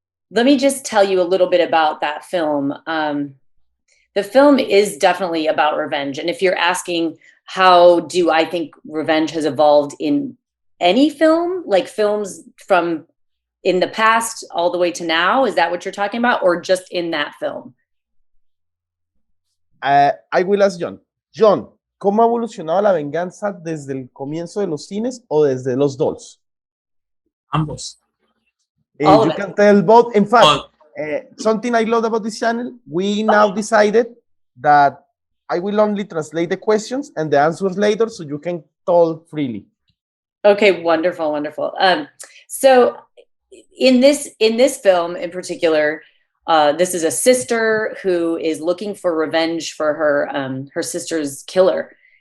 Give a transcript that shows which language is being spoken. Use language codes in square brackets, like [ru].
[en] Let me just tell you a little bit about that film. The film is definitely about revenge. And if you're asking, how do I think revenge has evolved in any film, like films from in the past all the way to now, is that what you're talking about? Or just in that film? I will ask Jhon. [es] Jhon, ¿cómo ha evolucionado la venganza desde el comienzo de los cines o desde los Dolls? Ambos. [en] You can tell both. In fact, something I love about this channel, we now decided that I will only translate the questions and the answers later, so you can talk freely. Okay, wonderful. So in this film in particular, this is a sister who is looking for revenge for her sister's killer.